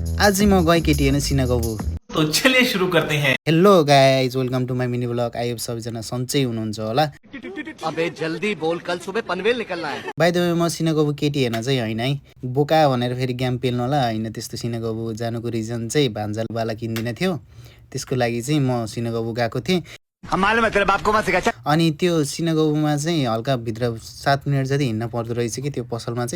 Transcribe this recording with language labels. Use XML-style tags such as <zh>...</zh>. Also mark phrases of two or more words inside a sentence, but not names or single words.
<ne>आज म गएँ केटी हेर्न सिनागबु।</ne> <hi>तो चलिए शुरू करते हैं।</hi> <en>hello guys, welcome to my mini vlog. I hope</en> <ne>सबैजना सन्चै हुनुहुन्छ होला।</ne> <hi>अबे जल्दी बोल, कल सुबह पनवेल निकलना है।</hi> <en>by the way</en> <ne>म सिनागबु केटी हेर्न चाहिँ होइन है, बोका भनेर फेरि गेम पेल्नु होला होइन। त्यस्तो सिनागबु जानुको रिजन चाहिँ भान्जालवाला किन्दिन थियो, त्यसको लागि चाहिँ म सिनागबु गएको थिएँ। अनि त्यो सिनागबुमा चाहिँ हल्का भित्र 7 मिनट जति हिँड्न पर्दो रहेछ कि त्यो पसलमा चाहिँ।</ne>